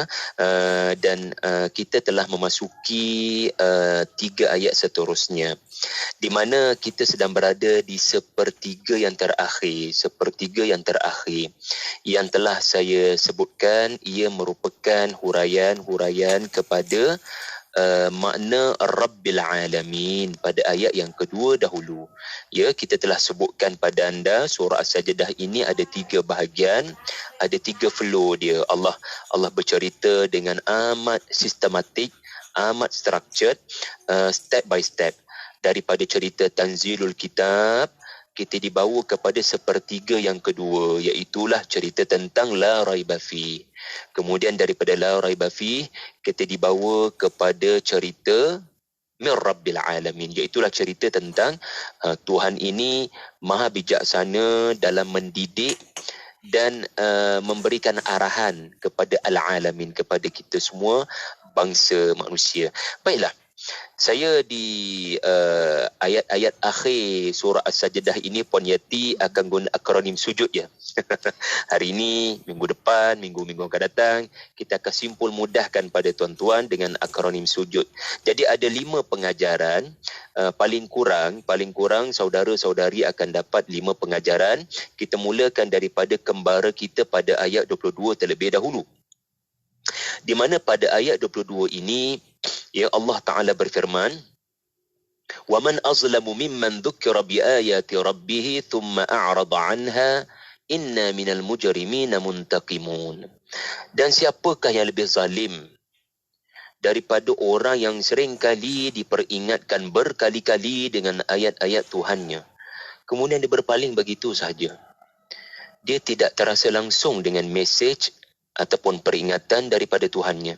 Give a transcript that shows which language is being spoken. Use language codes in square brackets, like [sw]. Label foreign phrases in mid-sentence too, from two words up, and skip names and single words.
[ms] Dan kita telah memasuki 3 ayat seterusnya, di mana kita sedang berada di sepertiga yang terakhir yang telah saya sebutkan. Ia merupakan huraian kepada makna [ar] رب العالمين [ms] pada ayat yang kedua dahulu. Ya, kita telah sebutkan pada anda surah As-Sajdah ini ada 3 bahagian, ada 3 flow dia. Allah bercerita dengan amat sistematik, amat structured, [en] step by step. [ms] Daripada cerita Tanzilul Kitab, kita dibawa kepada sepertiga yang kedua, iaitulah cerita tentang [ar] لا ريب في. [ms] Kemudian daripada [ar] لا ريب في, [ms] kita dibawa kepada cerita [ar] من رب العالمين, [ms] iaitulah cerita tentang Tuhan ini maha bijaksana dalam mendidik dan memberikan arahan kepada Al-Alamin, kepada kita semua bangsa manusia. Baiklah, saya di ayat-ayat akhir surah As-Sajdah ini, Puan Yati akan guna akronim sujud ya. Hari ini, minggu depan, minggu-minggu akan datang, kita akan simpul mudahkan pada tuan-tuan dengan akronim sujud. Jadi ada 5 pengajaran, paling kurang saudara-saudari akan dapat 5 pengajaran. Kita mulakan daripada kembara kita pada ayat 22 terlebih dahulu. Di mana pada ayat 22 ini, ya, [ar] الله تعالى [ms] berfirman, [ar] وَمَنْ أَظْلَمُ مِمَّنْ ذُكِّرَ بِآيَاتِ رَبِّهِ ثُمَّ أَعْرَضَ عَنْهَا إِنَّا مِنَ الْمُجْرِمِينَ مُنْتَقِمُونَ. [ms] Dan siapakah yang lebih zalim daripada orang yang seringkali diperingatkan berkali-kali dengan ayat-ayat Tuhannya, kemudian dia berpaling begitu sahaja. Dia tidak terasa langsung dengan mesej ataupun peringatan daripada Tuhannya.